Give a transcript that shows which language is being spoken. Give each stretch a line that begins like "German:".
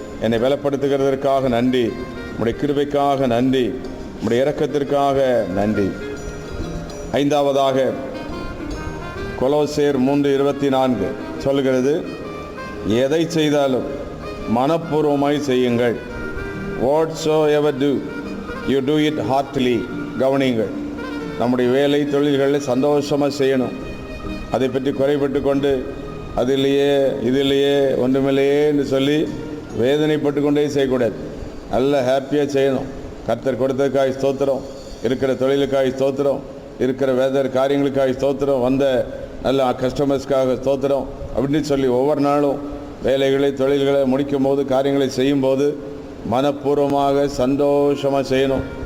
Tamil: என்னை பலப்படுத்துகிறதற்காக நன்றி. உம்முடைய கிருபைக்காக நன்றி. உம்முடைய இரக்கத்திற்காக நன்றி. ஐந்தாவதாக கொலோசேர் 3:24 சொல்கிறது, எதை செய்தாலும் மனப்பூர்வமாய் செய்யுங்கள்.
English: whatsoever do you do it heartily.
Tamil: கவனியுங்கள், நம்முடைய வேலை தொழில்களில் சந்தோஷமாக செய்யணும். அதை பற்றி குறைபட்டு கொண்டு அதிலேயே இதிலேயே ஒன்றுமில்லையே என்று சொல்லி வேதனைப்பட்டு கொண்டே செய்யக்கூடாது. நல்ல ஹாப்பியாக செய்யணும். கர்த்தர் கொடுத்ததுக்காக ஸ்தோத்திரம், இருக்கிற தொழிலுக்காக ஸ்தோத்திரம், இருக்கிற வேதர் காரியங்களுக்காக ஸ்தோத்திரம், வந்த நல்ல கஸ்டமர்ஸ்க்காக ஸ்தோத்திரம் அப்படின்னு சொல்லி ஒவ்வொரு நாளும் வேலைகளை தொழில்களை முடிக்கும் போது காரியங்களை செய்யும்போது மனப்பூர்வமாக சந்தோஷமாக செய்யணும்.